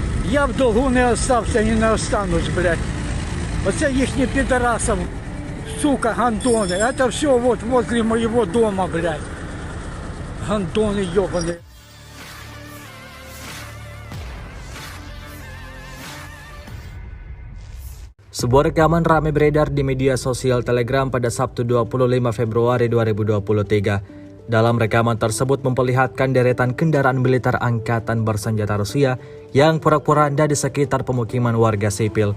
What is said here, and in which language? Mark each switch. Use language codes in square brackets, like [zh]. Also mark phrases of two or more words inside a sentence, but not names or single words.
[uk] Я в долгу не остався і не останусь, блядь. Оце їхні підарасов, сука, гандони. [ru] Это все вот возле моего дома, блядь. Гандони ебаные. [id] Sebuah rekaman ramai beredar di media sosial Telegram pada Sabtu 25 Februari 2023. Dalam rekaman tersebut memperlihatkan deretan kendaraan militer angkatan bersenjata Rusia yang pura-pura di sekitar pemukiman warga sipil.